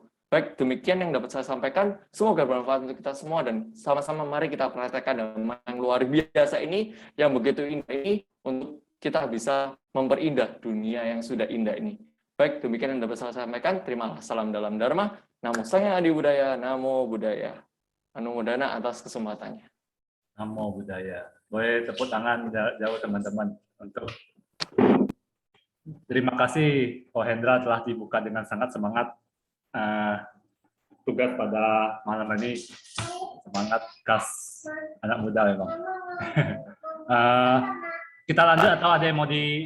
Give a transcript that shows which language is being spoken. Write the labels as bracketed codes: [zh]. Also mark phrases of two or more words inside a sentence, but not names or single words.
[id] Baik, demikian yang dapat saya sampaikan. Semoga bermanfaat untuk kita semua, dan sama-sama mari kita praktekkan dhamma yang luar biasa ini, yang begitu indah ini, untuk kita bisa memperindah dunia yang sudah indah ini. Baik, demikian yang dapat saya sampaikan. Terimalah salam dalam dharma. [pi] Namo Sang Hyang Adi Budaya, Namo Buddhaya. [id] Anumodana atas kesempatannya. [pi] Namo Buddhaya. [id] Boleh tepuk tangan jauh teman-teman untuk terima kasih Ko Hendra telah dibuka dengan sangat semangat tugas pada malam ini, semangat gas anak muda memang. Kita lanjut atau ada yang mau di